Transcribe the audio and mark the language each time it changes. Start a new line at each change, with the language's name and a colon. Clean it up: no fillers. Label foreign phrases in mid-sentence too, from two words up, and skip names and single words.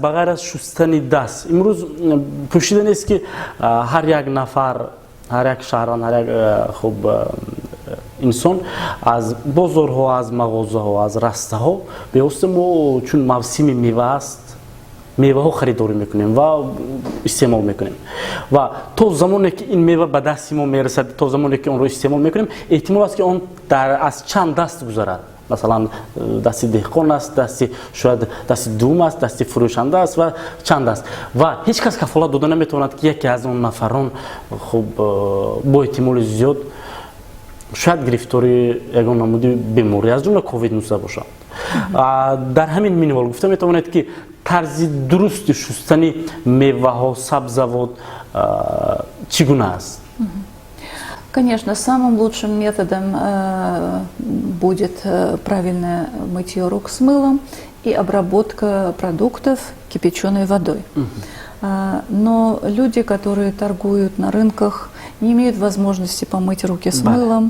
Persian: بغیر از شستن دست امروز پوشیده است که هر یک نفر هر یک شهران هر یک خب انسان از بازارها از مغازه‌ها از رسته‌ها به واسطه ما چون موسم میوه است میوه ها خریداری میکنیم و استعمال میکنیم و تا زمانی که این میوه به دست ما میرسد تا زمانی که اون رو استعمال میکنیم احتمال است که اون از چند دست گذرد
Tajik: масалан дасти деҳқон аст, дасти шояд дасти дум аст, дасти фурӯшанда аст ва чанд аст ва ҳеҷ кас кафолат дода наметавонад ки яке аз он нафарон хуб бо эҳтимоли зиёд шояд гирифтори ягон намуди беморӣ аз ҷумла ковид-19 бошад. дар ҳамин минвал гуфта метавонед ки тарзи дурусти шустани меваҳо, сабзавот чӣ гуна аст?
Russian: Конечно, самым лучшим методом будет правильное мытье рук с мылом и обработка продуктов кипяченой водой. Но люди, которые торгуют на рынках, не имеют возможности помыть руки с мылом.